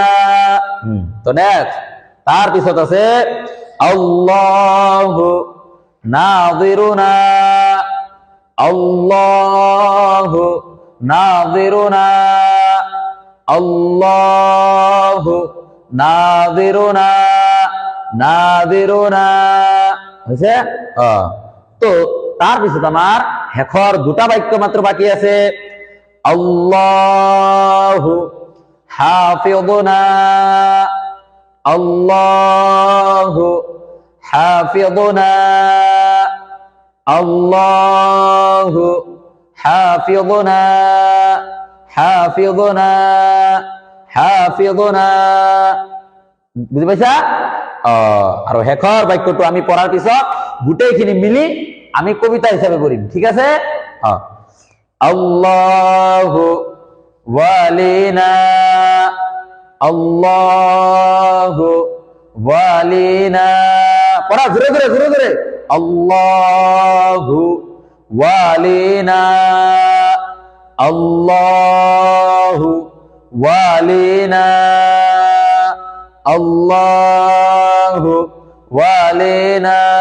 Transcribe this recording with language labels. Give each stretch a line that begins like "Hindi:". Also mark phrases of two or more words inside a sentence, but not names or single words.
Assamese: তো নেক্সট তার পিছত আছে
Arabic: اللهُ ناظِرُنا، اللهُ ناظِرُنا، اللهُ ناظِرُنا، ناظِرُنا.
Assamese: হইছে? তো তার পিছত আমার শেষৰ দুটা বাক্য মাত্র বাকি আছে।
Arabic: اللهُ حافِظُنا، اللهُ حافِظُنا، اللهُ حافِظُنا، حافِظُنا، حافِظُنا.
Assamese: বুজি পাইছা? আৰু শেষৰ বাক্যটো আমি পঢ়াৰ পিছত গোটেইখিনি মিলি আমি কবিতা হিসাবে পড়িম, ঠিক আছে?
Arabic: اللهُ وَلِيُّنا، اللهُ وَلِيُّنا.
Assamese: পড়া জোরে জোরে জোরে জোরে।
Arabic: اللهُ وَلِيُّنا، اللهُ وَلِيُّنا، اللهُ وَلِيُّنا.